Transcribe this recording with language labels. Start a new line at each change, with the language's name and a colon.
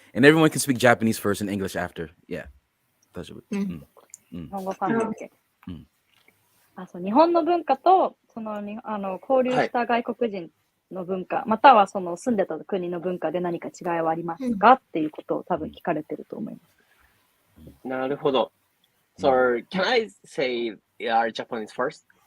English: And everyone can speak Japanese first and English after.
Japanese: Yeah. 大丈夫。日本語関係。そう、日本の文化とその交流した外国人の文化、またはその住んでた国の文化で何か違いはありますかっていうことを多分聞かれてると思います。なるほど。
English: So, can I say Japanese first?